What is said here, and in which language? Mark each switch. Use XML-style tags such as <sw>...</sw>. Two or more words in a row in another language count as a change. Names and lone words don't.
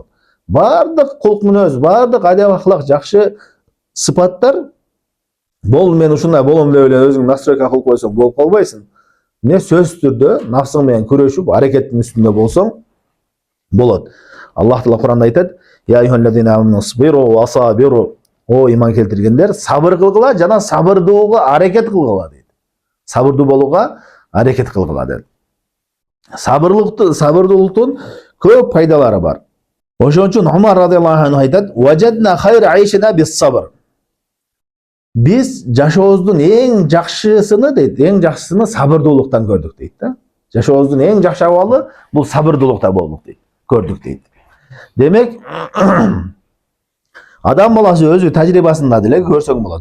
<ky>Бардык кулк мүнөз, бардык адеп ахлак жакшы сыпаттар, болду мен ушундай болом деп эле өзүң настройка кылып койсоң болуп калбайсың. Не сөзсүз түрдө нафсың менен күрөшүп, аракеттин үстүндө болсоң болот. Аллах Таала Куранда айтат:</ky> <ar>"يا أيها الذين آمنوا اصبروا وصابروا."</ar> <ky>О иман келтиргендер, сабыр кылгыла жана сабырдууга аракет кылгыла дейт. Сабырдуу болууга аракет кылгыла дейт. Сабырдуулуктун көп пайдалары бар. Ошон үчүн Умар</ky> <ar>رضي الله عنه</ar> <ky>айтат:</ky> <ar>"وجدنا خير عيشنا بالصبر."</ar> <ky>Биз жашообуздун эң жакшысыны дейт, эң жакшысыны сабырдуулуктан көрдүк дейт да. Жашообуздун эң жакшы абалы бул сабырдуулукта болдук дейт, көрдүк дейт. Демек, адам баласы өзү тажрыйбасында деле көрсөң болот.</ky>